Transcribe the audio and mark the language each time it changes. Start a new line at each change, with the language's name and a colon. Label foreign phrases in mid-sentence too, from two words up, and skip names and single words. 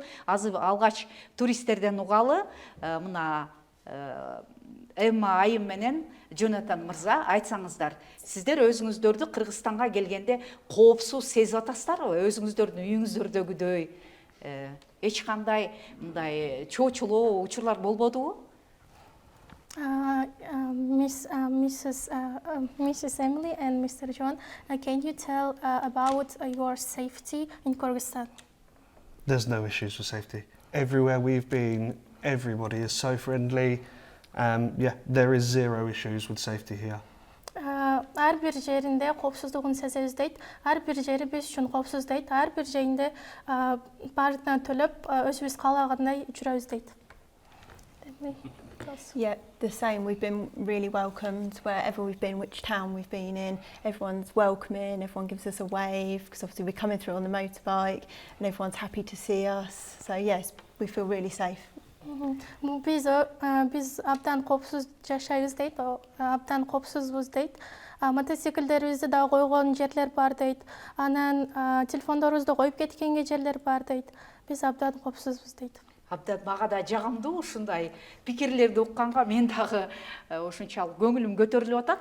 Kyrgyz: Азыр алгач туристтерден угалы, мына Эмма айым менен Жонатан мырза, айтсаңыздар, сиздер өзүңүздөрдү Кыргызстанга келгенде коопсуз сезип атасыздарбы? Өзүңүздөрдүн үйүңүздөрдөгүдөй эч кандай мындай чоочулоо учурлар болбодубу?
English: Mrs. Emily and Mr. John, can you tell about your safety in Kyrgyzstan? There's no issues with safety. Everywhere we've been, everybody is so friendly. Yeah, there is zero issues with safety here.
Kyrgyz: Ар бир жеринде коопсуздугун сезебиз дейт. Ар бир жери биз үчүн коопсуз дейт. Ар бир жеринде баардыгына төлөп өзүбүз каалагандай жүрөбүз дейт.
English: Yeah, the same. We've been really welcomed wherever we've been, which town we've been in. Everyone's welcoming, everyone gives us a wave, because obviously we're coming through on the motorbike and everyone's happy to see us. So yes, we feel really safe.
Kyrgyz: Биз абдан коопсуз жашайбыз дейт, абдан коопсузбуз дейт. Мотоциклдерибизди да койгон жерлер бар дейт. Анан телефондорубузду коюп кеткенге жерлер бар дейт. Биз абдан коопсузбуз дейт. Абдан мага да жагымдуу ушундай пикирлерди укканга, мен дагы ошончалык көңүлүм көтөрүлүп атат.